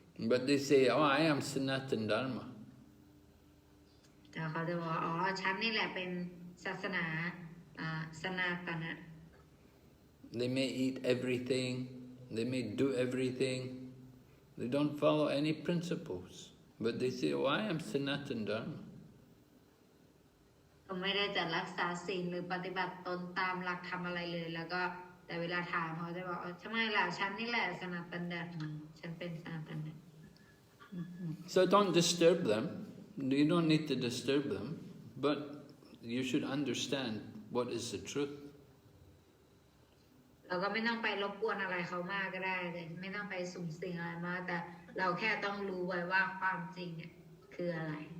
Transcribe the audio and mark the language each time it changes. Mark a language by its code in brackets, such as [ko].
[en] But they say, oh, I am Sanatana Dharma. [th] แต่เขาจะบอกอ๋อฉันนี่แหละเป็นศาสนาสนาตนะ [en] They may eat everything, they may do everything. They don't follow any principles. But they say, oh, I am Sanatana Dharma. [th] เขาไม่ได้จะรักษาศีลหรือปฏิบัติตนตามหลักธรรมอะไรเลยแล้วก็แต่เวลาถามเขาจะบอกทำไมล่ะฉันนี่แหละสนาตันดาร์มาฉันเป็นสนาตันดาร์ [en] So don't disturb them. You don't need to disturb them, but you should understand what is the truth. [th] เราก็ไม่ต้องไปรบกวนอะไรเขามากก็ได้เลยไม่ต้องไปสุ่มเสี่ยงอะไรมากแต่เราแค่ต้องรู้ไว้ว่าความจริงเนี่ยคืออะไร